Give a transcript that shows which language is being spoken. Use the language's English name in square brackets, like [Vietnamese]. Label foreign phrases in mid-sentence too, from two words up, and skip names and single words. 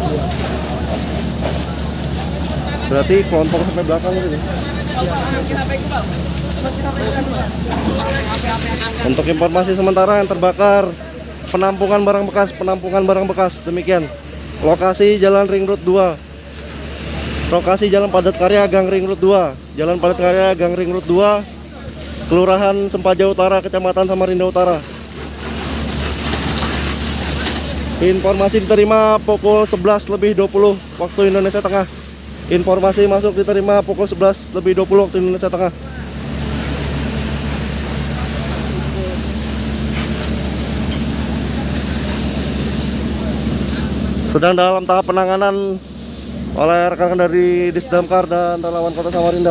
[Indonesian] Berarti kelompok sampai belakang gitu. Untuk informasi sementara yang terbakar penampungan barang bekas, demikian. Lokasi Jalan Ring Road 2. Lokasi Jalan Padat Karya Gang Ring Road 2. Jalan Padat Karya Gang Ring Road 2, Kelurahan Sempaja Utara, Kecamatan Samarinda Utara. Informasi diterima pukul 11:20 waktu Indonesia Tengah. Informasi masuk diterima pukul 11:20 waktu Indonesia Tengah. Sedang dalam tahap penanganan oleh rekan-rekan dari Disdamkar dan relawan Kota Samarinda.